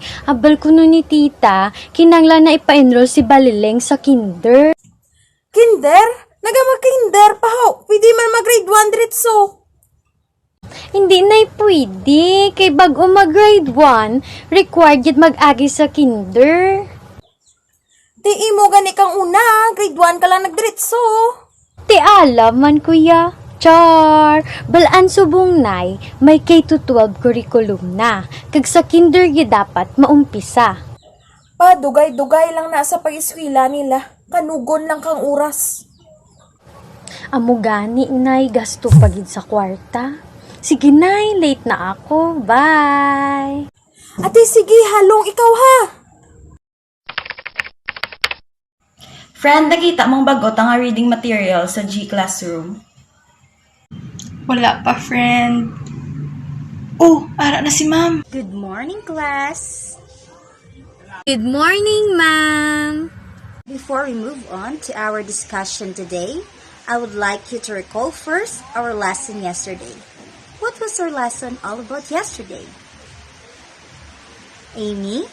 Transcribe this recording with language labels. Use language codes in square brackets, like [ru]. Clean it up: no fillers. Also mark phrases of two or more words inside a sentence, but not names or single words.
[hil] Abal ko nun ni tita, kinanglan na ipa-enroll si Balileng sa kinder. Kinder? Nagamag-kinder pa ho. Pwede man mag-grade 1 diretso. Hindi na pwede, kay bago mag-grade 1, required yun mag-agi sa kinder. Di imo gani kang una, grade 1 ka lang nagdiretso. Ti alam man, kuya. Char! Balaan subong nay, may K-12 curriculum na. Kag sa kinder yun dapat maumpisa. Pa, dugay-dugay lang na sa pag-eskwela nila. Kanugon lang kang oras. Amo gani, nay, gasto pagid sa kwarta. Sige, nay, [tl] late na ako. Bye! [hil] Ate, sige, halong ikaw ha. Friend, nakita mong bagot ang [en] reading material [hil] sa G-Classroom? Wala pa, friend. Oh, ara na si ma'am. [en] Good morning, class! Good morning, ma'am! Before we move on to our discussion today, I would like you to recall first our lesson yesterday. What was our lesson all about yesterday? Aimee?